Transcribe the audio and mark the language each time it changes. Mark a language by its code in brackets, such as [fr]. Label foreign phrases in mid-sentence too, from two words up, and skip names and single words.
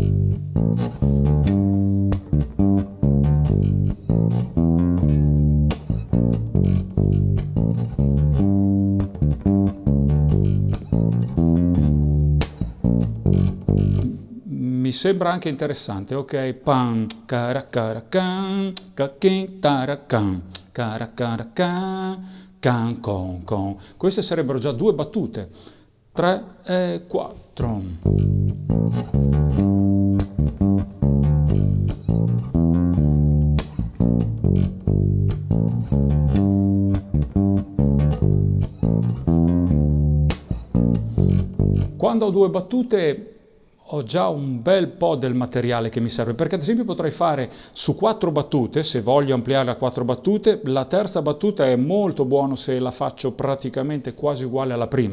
[it] Mi sembra anche interessante, ok? Pam, caracaracan, cachin, taracan, caracaracan, can, con. Queste sarebbero già 2 battute. 3 e 4. Quando ho 2 battute ho già un bel po' del materiale che mi serve, perché ad esempio potrei fare su 4 battute, se voglio ampliare a 4 battute, la terza battuta è molto buono se la faccio praticamente quasi uguale alla prima.